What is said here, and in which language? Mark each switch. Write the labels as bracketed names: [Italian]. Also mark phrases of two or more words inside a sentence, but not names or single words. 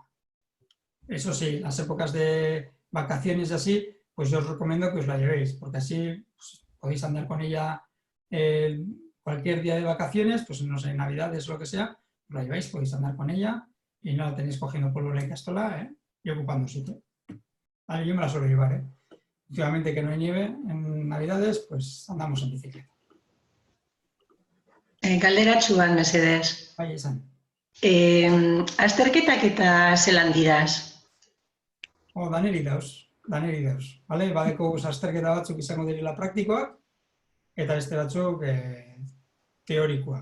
[Spanish] Eso sí, las épocas de vacaciones y así, pues yo os recomiendo que os la llevéis, porque así pues, podéis andar con ella cualquier día de vacaciones, pues no sé, Navidades o lo que sea, os la lleváis, podéis andar con ella y no la tenéis cogiendo polvo en la Icastola y ocupando sitio. Vale, yo me la suelo llevar, Últimamente que no hay nieve en Navidades, pues andamos en bicicleta. [Basque] Galderatxu bat, mesedez. Bai, esan. Azterketak eta zelan diraz? Daneri dauz. Vale? Badeko azterketa batzuk izango direla praktikoak, eta beste batzuk teorikoak.